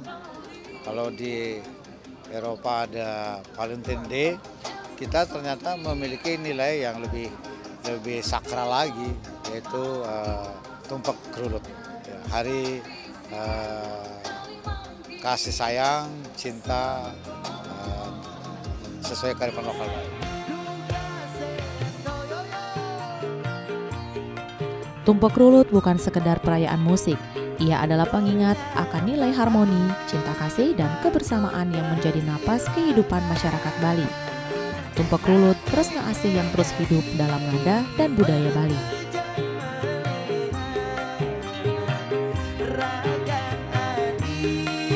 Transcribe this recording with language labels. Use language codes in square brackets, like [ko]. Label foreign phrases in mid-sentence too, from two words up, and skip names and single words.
[id] Kalau di Eropa ada Valentine Day, kita ternyata memiliki nilai yang lebih sakral lagi, yaitu Tumpak Kerulut, hari kasih sayang, cinta sesuai kearifan lokal. Tumpak Kerulut bukan sekedar perayaan musik, ia adalah pengingat akan nilai harmoni, cinta kasih, dan kebersamaan yang menjadi napas kehidupan masyarakat Bali. Tumpak Kerulut [ban] tresna asih [id] yang terus hidup dalam nada dan budaya Bali. [ban] Raga adi